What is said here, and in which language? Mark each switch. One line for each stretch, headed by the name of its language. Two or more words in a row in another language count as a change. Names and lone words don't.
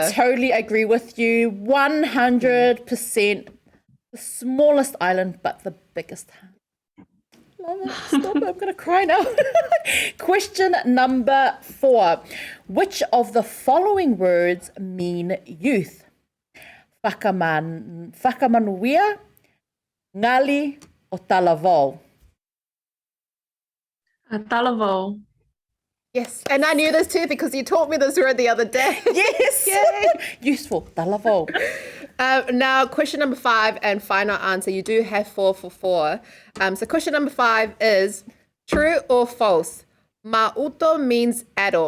English: I totally agree with you. 100%. The smallest island, but the biggest heart. Love it. Stop it. I'm going to cry now. Question number 4. Which of the following words mean youth?
Tokelau: Whakamanuia, ngali, o talavau?
English: Talavau. Yes, and I knew this too because you taught me this word the other day. Yes. Useful. Talavau. Now, question number 5 and final answer. You do have 4 for 4. So question number 5 is true or false? Mauto means adult.